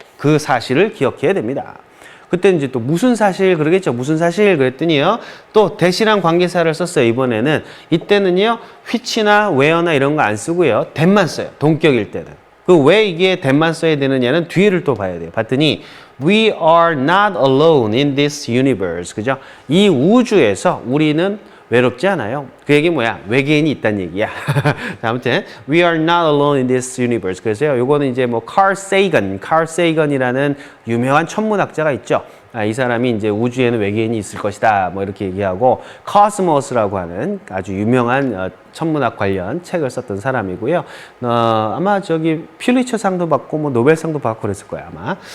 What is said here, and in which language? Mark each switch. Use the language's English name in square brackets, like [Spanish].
[Korean] 그 사실을 기억해야 됩니다. 그때 이제 또 무슨 사실 그러겠죠. 무슨 사실 그랬더니요. 또 대신한 관계사를 썼어요. 이번에는. 이때는요. which나 where나 이런 거 안 쓰고요. that만 써요. 동격일 때는. 그 왜 이게 that만 써야 되느냐는 뒤를 또 봐야 돼요. 봤더니 [English] we are not alone in this universe. [Korean] 그죠? 이 우주에서 우리는 외롭지 않아요. 그 얘기 뭐야? 외계인이 있다는 얘기야. 아무튼 [English] we are not alone in this universe. [Korean] 그래서요. 요거는 이제 뭐 Carl Sagan이라는 유명한 천문학자가 있죠. 이 사람이 이제 우주에는 외계인이 있을 것이다. 뭐 이렇게 얘기하고 Cosmos라고 하는 아주 유명한 천문학 관련 책을 썼던 사람이고요. 아마 저기 퓰리처상도 받고 뭐 노벨상도 받고 그랬을 거야 아마.